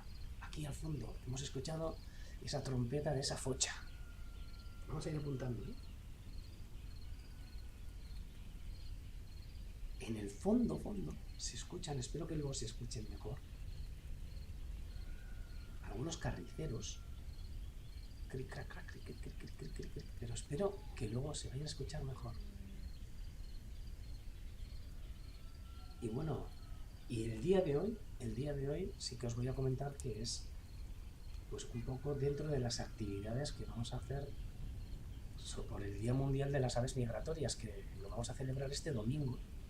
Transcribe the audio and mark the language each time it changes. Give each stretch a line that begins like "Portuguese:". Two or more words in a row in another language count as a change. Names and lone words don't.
Spanish: Aquí al fondo hemos escuchado esa trompeta de esa focha. Vamos a ir apuntando, ¿eh? En el fondo se escuchan, espero que luego se escuchen mejor, algunos carriceros, cric, crac, crac, cric, cric, cric, cric, cric, cric, pero espero que luego se vaya a escuchar mejor. Y bueno, y el día de hoy sí que os voy a comentar que es, pues, un poco dentro de las actividades que vamos a hacer por el Día Mundial de las Aves Migratorias, que lo vamos a celebrar este domingo.